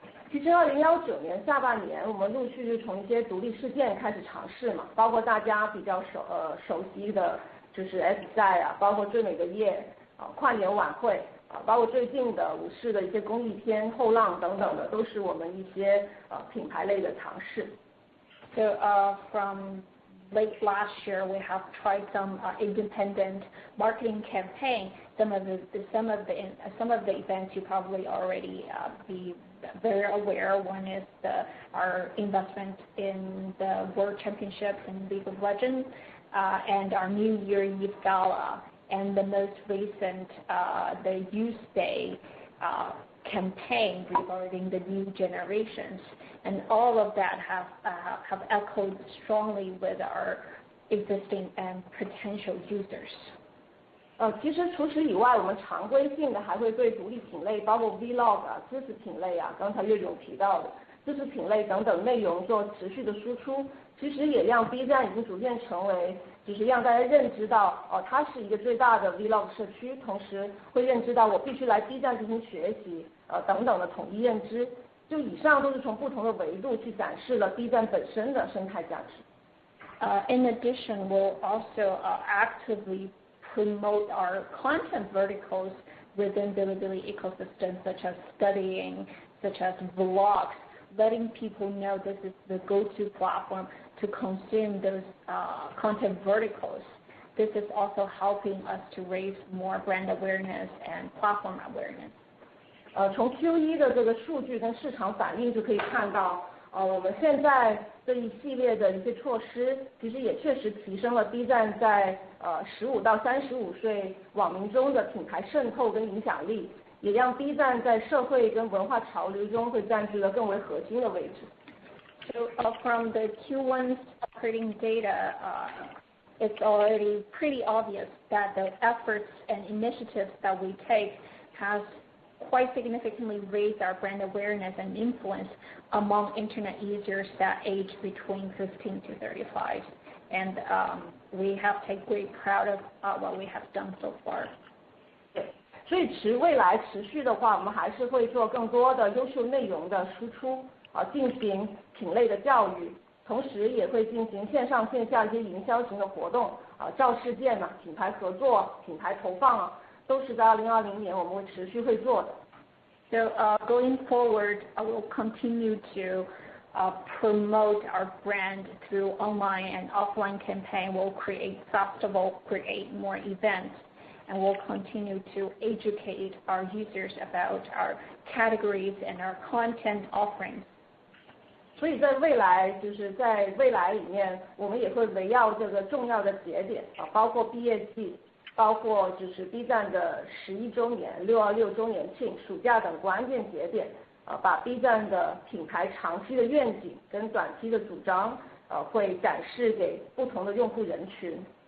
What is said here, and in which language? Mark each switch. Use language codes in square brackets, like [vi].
[zh] 其实2019年下半年，我们陆续就从一些独立事件开始尝试嘛，包括大家比较熟悉的就是 S 赛啊，包括最美的夜跨年晚会包括最近的武士的一些公益片后浪等等的，都是我们一些品牌类的尝试。 [en] So from late last year, we have tried some independent marketing campaign. Some of the events you probably already be very aware. One is our investment in the World Championships in League of Legends, and our New Year Eve Gala, and the most recent the Youth Day campaign regarding the new generations, and all of that have echoed strongly with our existing and potential users. [zh] 其实除此以外，我们常规性的还会对独立品类，包括 Vlog 知识品类刚才岳总提到的知识品类等等内容做持续的输出，其实也让 B 站已经逐渐成为就是让大家认知到它是一个最大的 Vlog 社区，同时会认知到我必须来 B 站进行学习等等的统一认知。就以上都是从不同的维度去展示了 B 站本身的生态价值。 [en] In addition, we'll also actively promote our content verticals within Bilibili ecosystem, such as studying, such as vlogs, letting people know this is the go-to platform to consume those content verticals. This is also helping us to raise more brand awareness and platform awareness. [zh] 从 Q1 的这个数据跟市场反应就可以看到，我们现在这一系列的一些措施，其实也确实提升了 B 站在15到35岁网民中的品牌渗透跟影响力，也让 B 站在社会跟文化潮流中会占据了更为核心的位置。 [en] So from the Q1 operating data, it's already pretty obvious that the efforts and initiatives that we take has quite significantly raised our brand awareness and influence among internet users that age between 15 to 35. And we have taken great pride of what we have done so far. [zh] 对，所以未来持续的话，我们还是会做更多的优秀内容的输出进行品类的教育，同时也会进行线上线下一些营销型的活动造事件品牌合作、品牌投放都是在2020年我们会持续会做的。 [en] So going forward, I will continue to promote our brand through online and offline campaign. We'll create festival, create more events, and we'll continue to educate our users about our categories and our content offerings. [zh] 所以在未来里面，我们也会围绕这个重要的节点包括毕业季，包括就是 B 站的11周年、626周年庆、暑假等关键节点把 B 站的品牌长期的愿景跟短期的主张会展示给不同的用户人群。